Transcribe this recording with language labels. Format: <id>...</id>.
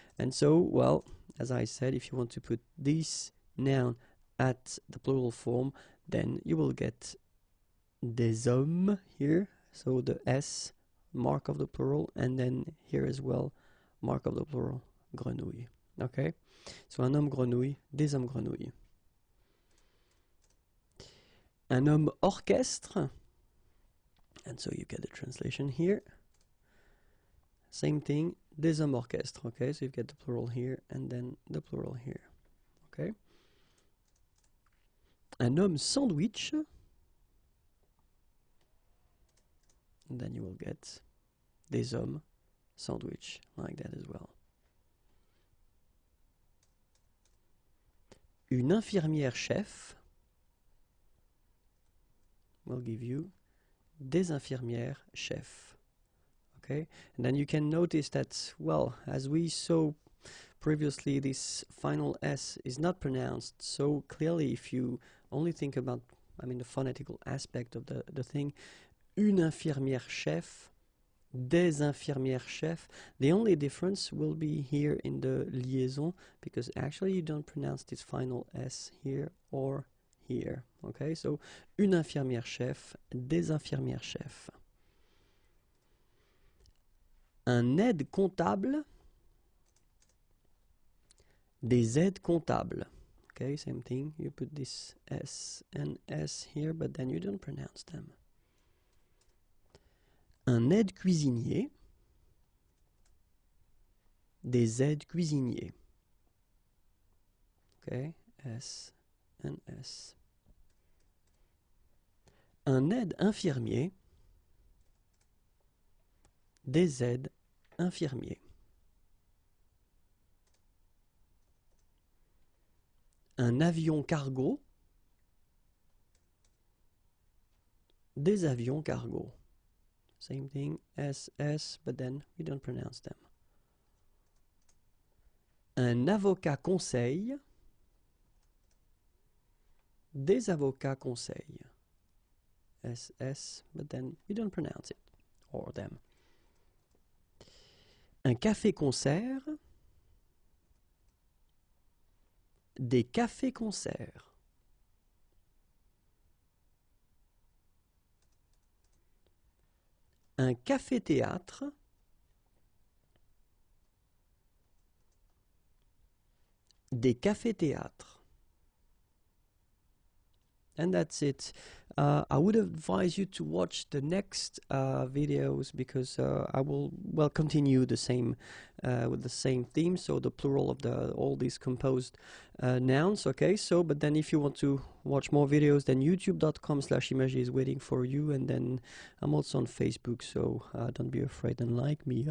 <en>And so, well, as I said, if you want to put this noun at the plural form, then you will get</en> <fr>des hommes</fr> <en>here, so the S, mark of the plural, and then here as well, mark of the plural, grenouille. Okay, so</en> <fr>un homme grenouille, des hommes grenouilles. Un homme orchestre,</fr> <en>and so you get the translation here. Same thing,</en> <fr>des hommes orchestres.</fr> <en>Okay, so you get the plural here and then the plural here. Okay.</en> <fr>Un homme sandwich,</fr> <en>and then you will get</en> <fr>des hommes sandwich,</fr> <en>like that as well.</en> <fr>Une infirmière chef</fr> <en>will give you</en> <fr>des infirmières chefs.</fr> <en>Okay, and then you can notice that, well, as we saw previously, this final S is not pronounced so clearly. If you only think about, the phonetical aspect of the thing,</en> <fr>une infirmière chef, des infirmières chefs,</fr> <en>the only difference will be here in the liaison, because actually you don't pronounce this final S here or here. Okay, so</en> <fr>une infirmière chef, des infirmières chefs. Un aide comptable, des aides comptables.</fr> <en>Okay, same thing, you put this S and S here, but then you don't pronounce them.</en> <fr>Un aide cuisinier, des aides cuisiniers.</fr> <en>Okay, S and S.</en> <fr>Un aide infirmier, des aides infirmiers. Un avion cargo, des avions cargo.</fr> <en>Same thing, S, but then we don't pronounce them.</en> <fr>Un avocat conseil, des avocats conseil.</fr> <en>S, but then we don't pronounce it, or them.</en> <fr>Un café-concert, des cafés-concerts. Un café-théâtre, des cafés-théâtres.</fr> <en>And that's it. I would advise you to watch the next videos, because I will continue the same with the same theme, so the plural of all these composed nouns. Okay, so but then if you want to watch more videos, then youtube.com/imagery is waiting for you, and then I'm also on Facebook, so don't be afraid and like me.</en>